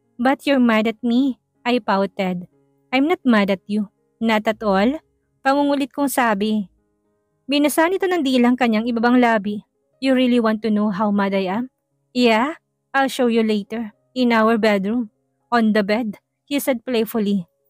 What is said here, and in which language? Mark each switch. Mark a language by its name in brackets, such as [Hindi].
[English] But you're mad at me, I pouted. I'm not mad at you. Not at all? [Filipino] Pangungulit kong sabi. Binasa nito ng dilang kanyang ibabang labi. [English] You really want to know how mad I am? Yeah, I'll show you later. In our bedroom. On the bed, he said playfully.